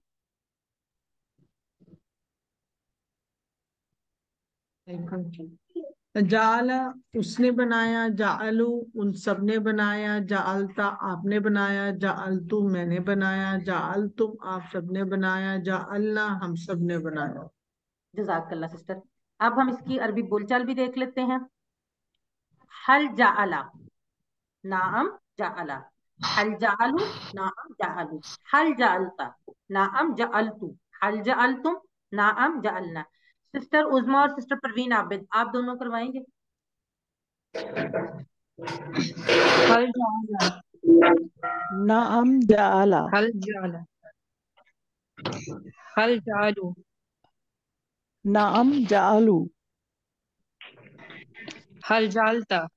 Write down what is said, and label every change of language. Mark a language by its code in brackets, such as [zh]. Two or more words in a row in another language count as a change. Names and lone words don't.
[hi] जाला उसने बनाया, जालू उन सब ने बनाया, जालता आपने बनाया, जालतू मैंने बनाया, जालतुम आप सब ने बनाया, जालना हम सब ने बनाया। [ar] جزاك الله सिस्टर। [hi] अब हम इसकी अरबी बोलचाल भी देख लेते हैं। [ar] هل جعلا، نعم جعلا، هل جعلوا، نعم جعلوا، هل جعلتَ، نعم جعلتُ، هل جعلتم، نعم جعلنا. [hi] सिस्टर उज़मा और सिस्टर परवीन आबिद आप दोनों करवाएंगे। [ar] هل جعلا, نعم جعلا, هل جعلا، هل جعلوا, نعم جعلوا, هل جعلتَ,